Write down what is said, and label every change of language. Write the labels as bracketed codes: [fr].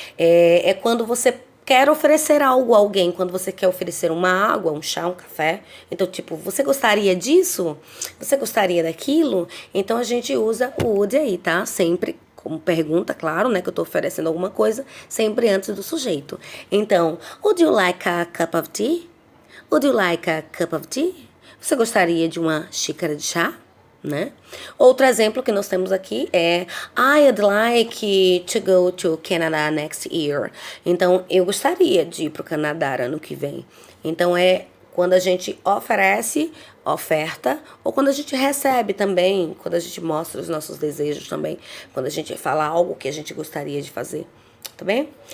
[pt] É quando você quer oferecer algo a alguém, quando você quer oferecer uma água, um chá, um café. Então, tipo, você gostaria disso? Você gostaria daquilo? Então, a gente usa o would aí, tá? Sempre como pergunta, claro, né? Que eu tô oferecendo alguma coisa, sempre antes do sujeito. [en] Então, would you like a cup of tea? Would you like a cup of tea? [pt] Você gostaria de uma xícara de chá? Né? Outro exemplo que nós temos aqui é [en] I'd like to go to Canada next year. [pt] Então, eu gostaria de ir para o Canadá ano que vem. Então, é quando a gente oferece, oferta, ou quando a gente recebe também, quando a gente mostra os nossos desejos também, quando a gente fala algo que a gente gostaria de fazer, tá bem?